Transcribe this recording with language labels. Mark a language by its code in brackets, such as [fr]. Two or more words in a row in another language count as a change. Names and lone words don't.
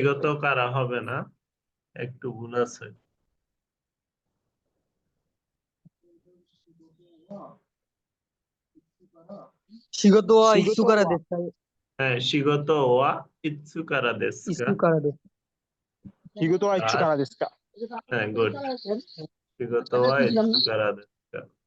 [ja] 仕事から [bn] হবে না, একটু ভুল আছে। [ja] 仕事は শিগতো いつから ওয়া। দেশু হ্যাঁ 仕事はいつからですか? いつからです仕事はいつ [bn] আর [ja] からですか? হ্যাঁ গুড, 仕事はいつからですか?